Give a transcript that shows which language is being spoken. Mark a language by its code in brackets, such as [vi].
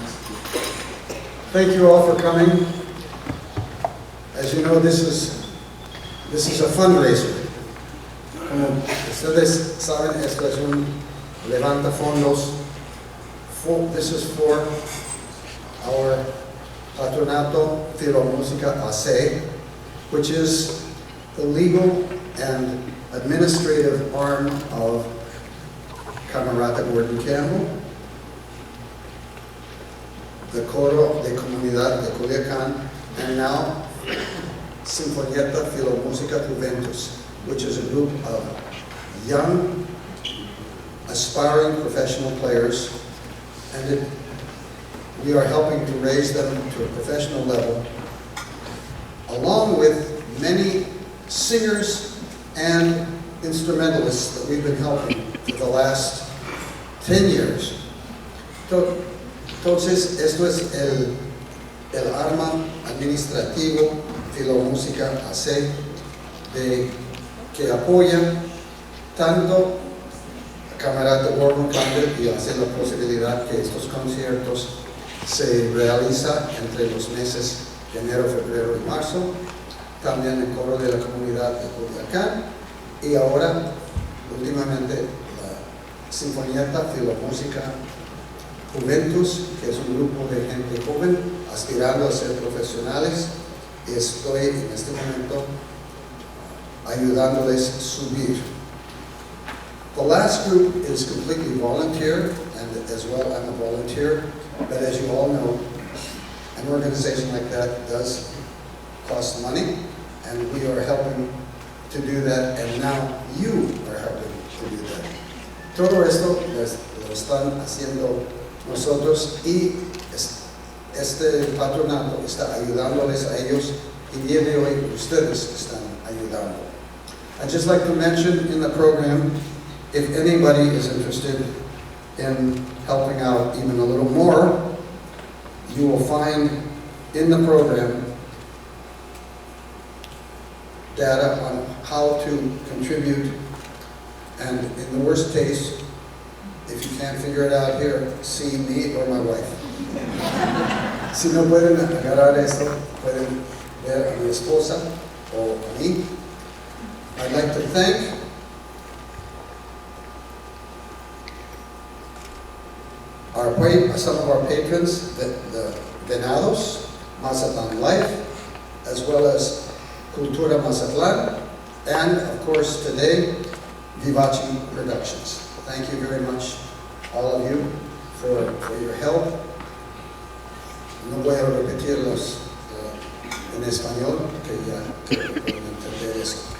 [en] Thank you all for coming. As you know, this is a fundraiser. [es] Como ustedes saben, esto es un levanta fondos. [en] This is for our Patronato Filomúsica AC, which is the legal and administrative arm of Camarada Gordon Campbell, the Coro de Comunidad de Culiacán, and now Sinfonietta Filomúsica Juventus, which is a group of young, aspiring professional players, and we are helping to raise them to a professional level, along with many singers and instrumentalists that we've been helping for the last 10 years. [es] Entonces, esto es el arma administrativo Filomúsica AC, que apoya tanto a Camarada Gordon Campbell y hace la posibilidad que estos conciertos se realizan entre los meses de enero, febrero y marzo, también el coro de la comunidad de Culiacán, y ahora, últimamente, la Sinfonietta Filomúsica Juventus, que es un grupo de gente joven aspirando a ser profesionales, y estoy en este momento ayudándoles a subir. [en] The last group is completely volunteer, and as well I'm a volunteer, but as you all know, an organization like that does cost money, and we are helping to do that, and now you are helping to do that. [es] Todo esto lo están haciendo nosotros, y este patronato está ayudándoles a ellos, y el día de hoy ustedes están ayudando. [en] I'd just like to mention in the program, if anybody is interested in helping out even a little more, you will find in the program data on how to contribute, and in the worst case, if you can't figure it out here, see me or my wife. [es] Si no pueden agarrar esto, pueden ver a mi esposa o a mí. [en] I'd like to thank some of our patrons, the Venados, Mazatlan Life, as well as Cultura Mazatlan, and of course today, Vivace Productions. Thank you very much, all of you, for your help. [es] No voy a repetirlos en español, que ya pueden entender eso.